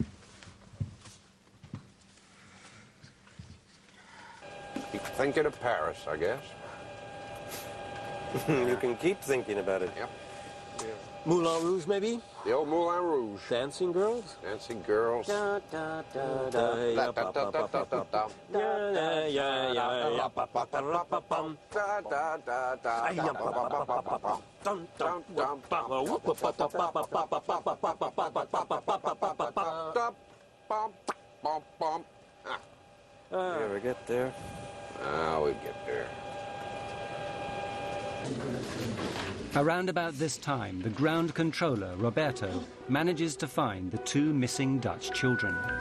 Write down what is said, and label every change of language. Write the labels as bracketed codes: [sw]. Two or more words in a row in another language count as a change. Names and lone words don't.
[en] Keep thinking of Paris, I guess. You can keep thinking about it. Yep. Moulin Rouge, maybe? The old Moulin Rouge. Dancing girls? Dancing girls. Da, da, da, da, ya, pa, pa, pa, pa, pa, pa. Ya, ya, pa, pa, pa, pa, pa, pum. Da, da, da, da, Ay, ya, pa, pa, pa, pa, pa, pa. Dum, dum, dum, pa, pa, whoop, pa, pa, pa, pa, pa, pa, pa, pa, pa, pa, pa, pa, pa, pa, pa, pa, pa, pa. da, bum, bum, bum. You ever get there? We get there. Around about this time, the ground controller, Roberto, manages to find the two missing Dutch children.